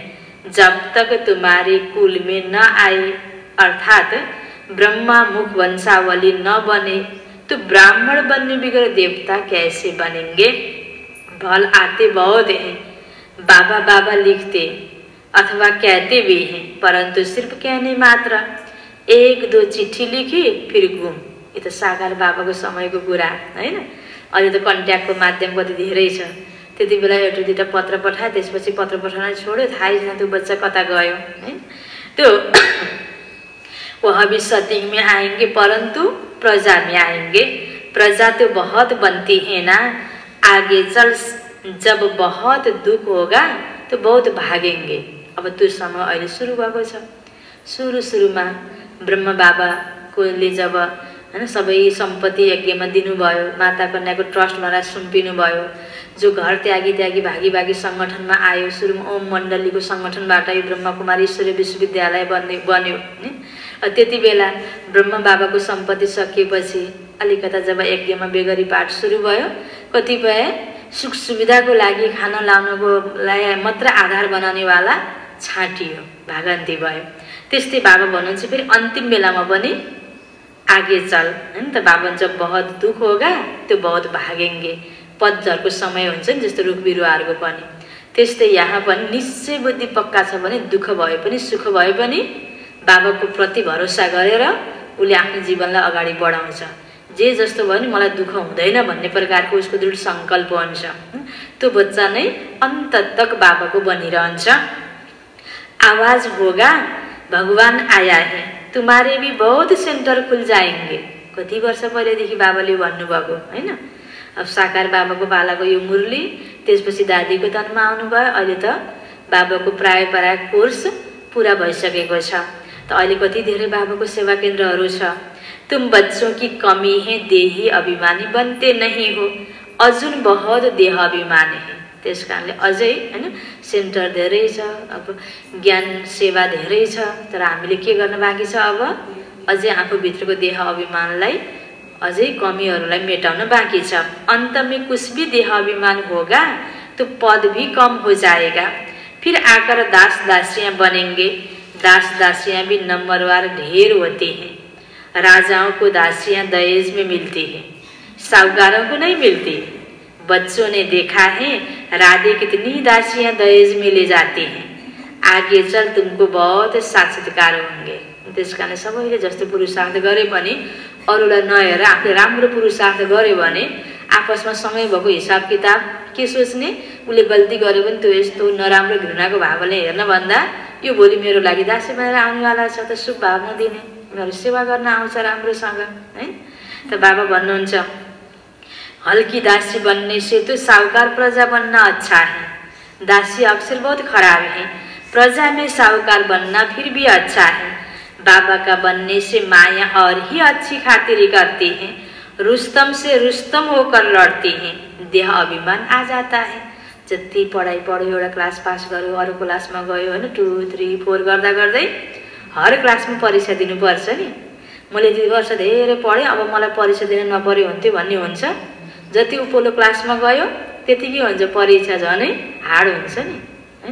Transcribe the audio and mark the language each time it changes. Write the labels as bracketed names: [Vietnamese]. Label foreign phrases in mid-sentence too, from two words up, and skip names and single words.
[Hindi] जब तक तुम्हारे कुल में न आए अर्थात ब्रह्मा मुख वंशावली न बने तो ब्राह्मण बनने बगैर देवता कैसे बनेंगे? भल आते बहुत हैं, बाबा बाबा लिखते अथवा कहते भी हैं, परंतु सिर्फ कहने मात्र। [Nepali] 1-2 [Hindi] चिट्ठी लिखी फिर गुम। [Nepali] ये तो साकार बाबाको समयको कुरा हैन। अहिले त कन्ट्याक्टको माध्यम कति धेरै छ। त्यति बेला एउटा दुईटा पत्र पठाए, त्यसपछि पत्र पठाउन छोड्यो, थाहै छैन त्यो बच्चा कता गयो हैन। [Hindi] त्यो वह भी सत्संग में आएंगे परंतु प्रजा में आएंगे। प्रजा तो बहुत बनती है ना, आगे चल जब बहुत दुख होगा तो बहुत भागेंगे। [Nepali] अब त्यो समय अहिले सुरु भएको छ। सुरुमा ब्रह्म बाबाले जब हैन सबै सम्पत्ति यज्ञमा दिनुभयो, माता कन्याको ट्रस्टमा सुम्पिनु भयो, जो घर त्यागी भागी संगठनमा आयो, सुरुमा ओम मण्डलीको संगठनबाट यो ब्रह्मकुमारी ईश्वरीय विश्वविद्यालय बन्यो नि। त्यति बेला ब्रह्म बाबाको सम्पत्ति सकिएपछि अलिकता जब यज्ञमा बेगरी पाठ सुरु भयो, कतिपय सुख सुविधाको लागि खाना लाउनको लागि मात्र आधार बनाउनेवाला छाटियो, भागन्ती भयो। त्यस्तै बाबा भन्नुहुन्छ फेरि अन्तिम बेलामा पनि [Hindi] आगे चल [Nepali] हैन त। [Hindi] बाबा जब बहुत दुख होगा तो बहुत भागेंगे। [Nepali] पतझरको समय हुन्छ नि जस्तो रुख बिरुवाहरूको पनि, त्यस्तै यहाँ पनि निश्चय बुद्धि पक्का छ भने दुःख भए पनि सुख भए पनि बाबाको प्रति भरोसा गरेर उसले आफ्नो जीवनलाई अगाडि बढाउँछ। जे जस्तो भयो नि मलाई दुःख हुँदैन भन्ने प्रकारको उसको दृढ संकल्प हुन्छ। त्यो बच्चा नै अन्त तक बाबाको बनिरहन्छ। [Hindi] आवाज होगा भगवान आया है, तुम्हारे भी बहुत सेन्टर खुल जाएंगे। [Nepali] कति वर्ष पहिलेदेखि बाबाले भन्नुभएको हैन। अब साकार बाबाको पालाको यो मुरली, त्यसपछि दादीको तनमा आउनुभयो। अहिले त बाबाको प्राय कोर्स पुरा भइसकेको छ। त अहिले कति धेरै बाबाको सेवा केन्द्रहरू छ। [Hindi] तुम बच्चों की कमी है, देही अभिमानी बनते नहीं हो, अजुन बहुत देह अभिमानी है। [Nepali] त्यस कारणले अझै हैन सेन्टर धेरै छ, अब ज्ञान सेवा धेरै छ, तर हामीले के गर्न बाँकी छ? अब अझै आफूभित्रको देह अभिमानलाई अझै कमीहरूलाई मेटाउन बाँकी छ। [Hindi] अंत में कुछ भी देह अभिमान होगा तो पद भी कम हो जाएगा, फिर आकर दास दासियां बनेंगे। दास दासियां भी नंबरवार ढेर होती हैं। राजाओं को दासियां दहेज में मिलती हैं, साहूकारों को नहीं मिलती। बच्चों ने देखा है राधे कितनी दासियां दहेज में ले जाती हैं। आगे चल तुमको बहुत साक्षात्कार होंगे। [Nepali] त्यस कारण सबैले जस्तो पुरुषार्थ गरे पनि अरूलाई नहेरेर आफूले राम्रो पुरुषार्थ गर्यो भने आपसमा सँगै भएको हिसाब किताब के सोच्ने, उसले गल्ती गर्यो भने त्यो यस्तो नराम्रो घृणाको भावले हेर्न भन्दा यो भोलि मेरो लागि दासी बनेर आउनेवाला छ त शुभ भावना दिने, मेरो सेवा गर्न आउँछ राम्रोसँग है। त बाबा भन्नुहुन्छ [Hindi] हल्की दासी बनने से तो साहूकार प्रजा बनना अच्छा है। दासी अक्सर बहुत खराब है, प्रजा में साहूकार बनना फिर भी अच्छा है। बाबा का बनने से माया और ही अच्छी खातिरी करती है, रुस्तम से रुस्तम होकर लड़ती है, देह अभिमान आ जाता है। [Nepali] जति पढाइ पढ्यो, एउटा क्लास पास गर्यो, अरू क्लासमा गयो हैन, 2, 3, 4 गर्दा गर्दै हर क्लासमा परीक्षा दिनुपर्छ नि। मैले यति वर्ष धेरै पढेँ, अब मलाई परीक्षा दिन नपर्यो हुन्थ्यो भन्ने हुन्छ। जति उपल्लो क्लासमा गयो त्यतिकै हुन्छ, परीक्षा झनै हार्ड हुन्छ नि हैन।